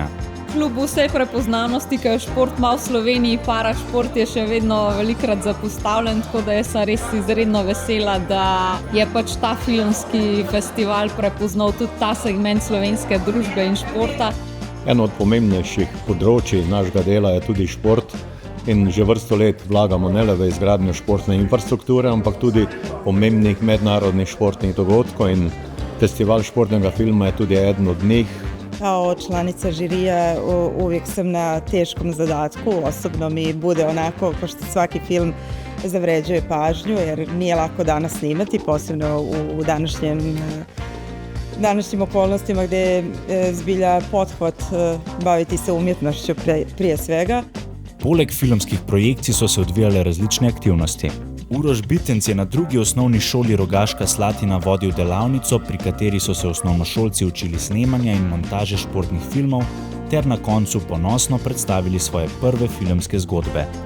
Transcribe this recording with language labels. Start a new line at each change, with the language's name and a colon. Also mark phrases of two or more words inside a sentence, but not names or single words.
Slovenian: Kljub vsej prepoznavnosti, ki jo šport ima v Sloveniji, parašport je še vedno velikokrat zapostavljen, tako da jaz sem res izredno vesela, da je pač ta filmski festival prepoznal tudi ta segment slovenske družbe in športa. Eno od pomembnejših področij našega dela je tudi šport in že vrsto let vlagamo ne le v izgradnjo športne infrastrukture, ampak tudi pomembnih mednarodnih športnih dogodkov in festival športnega filma je tudi eden od njih.
Croatian: Kao članica žirije uvijek sam na teškom zadatku, osobno mi bude onako kao što svaki film zavređuje pažnju jer nije lako danas snimati, posebno u današnjim okolnostima gdje je zbilja pothvat baviti se umjetnošću prije svega.
Slovenian: Poleg filmskih projekcij so se odvijale različne aktivnosti. Uroš Bitenc je na 2. osnovni šoli Rogaška Slatina vodil delavnico, pri kateri so se osnovnošolci učili snemanja in montaže športnih filmov ter na koncu ponosno predstavili svoje prve filmske zgodbe.